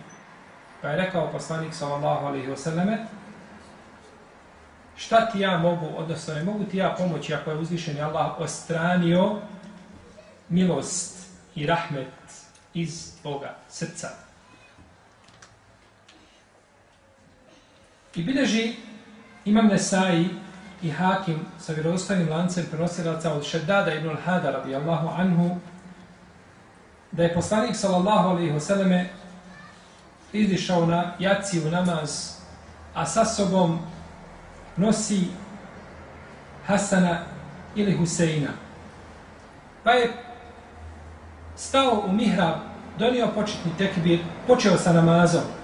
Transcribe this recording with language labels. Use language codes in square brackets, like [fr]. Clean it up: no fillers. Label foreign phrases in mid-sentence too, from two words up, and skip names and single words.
[bs] Pa je rekao poslanik [ar] صلى الله عليه وسلم, [bs] šta ti ja mogu, odnosno ne mogu ti ja pomoći ako je uzvišeni Allah ostranio milost i rahmet iz Boga srca. I bilježi Imam Nesai i Hakim sa vjerodostojnim lancem prenosilaca od Šeddada ibn al-Hada [ar] رضي الله عنه [bs] da je poslanik [ar] صلى الله عليه وسلم [bs] izišao na jaciju namaz, a sa sobom nosi Hasana ili Huseina. Pa je stao u mihrab, donio početni tekbir, počeo sa namazom.